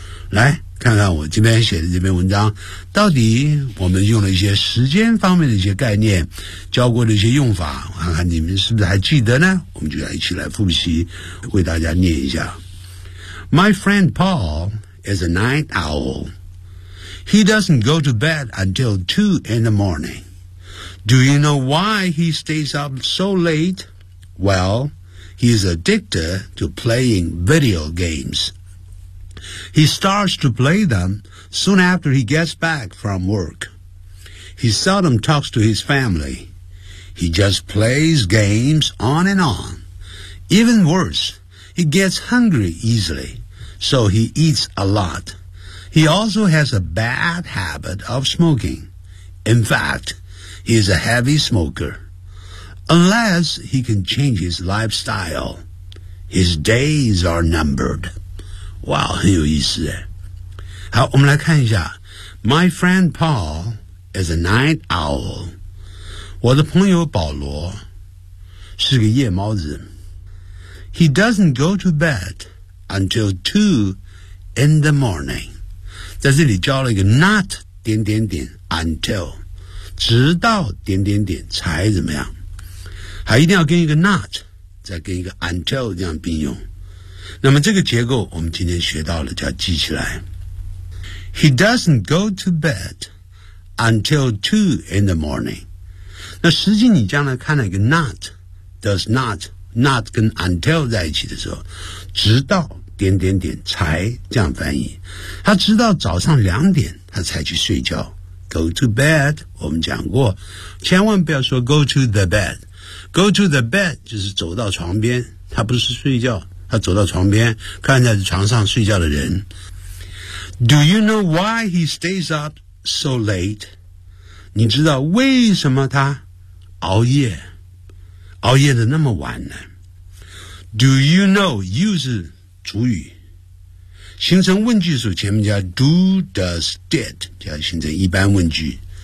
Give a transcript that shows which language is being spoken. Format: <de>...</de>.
<zh>来看看我这边写的这篇文章，到底我们用了一些时间方面的一些概念，教过的一些用法，看看你们是不是还记得呢？我们就要一起来复习，为大家念一下。</zh> <en>My friend Paul is a night owl. He doesn't go to bed until 2 in the morning. Do you know why he stays up so late? Well, he is addicted to playing video games. He starts to play them soon after he gets back from work. He seldom talks to his family. He just plays games on and on. Even worse, he gets hungry easily, so he eats a lot. He also has a bad habit of smoking. In fact, he is a heavy smoker. Unless he can change his lifestyle, his days are numbered.</en> <zh>哇、wow, 很有意思耶。好，我们来看一下</zh> <en>My friend Paul is a night owl.</en> <zh>我的朋友保罗是个夜猫子。</zh> <en>He doesn't go to bed until 2 in the morning.</en> <zh>在这里教了一个 not 点点点 until, 直到点点点才怎么样。还一定要跟一个 not, 再跟一个 until 这样并用。那么这个结构我们今天学到了，就要记起来。</zh> <en>He doesn't go to bed until 2 in the morning.</en> <zh>那实际你将来看了一个 not, does not, not 跟 until 在一起的时候，直到点点点才这样翻译。他直到早上两点他才去睡觉。</zh> <en>Go to bed,</en> <zh>我们讲过，千万不要说</zh> <en>go to the bed. Go to the bed</en> <zh>就是走到床边，他不是睡觉。他走到床边，看着床上睡觉的人。</zh> <en>Do you know why he stays up so late?</en> <zh>你知道为什么他熬夜，熬夜的那么晚呢？</zh> <en>Do you know,</en> <zh>you 是主语，形成问句的时候前面加 do, does, did, 就要形成一般问句。</zh>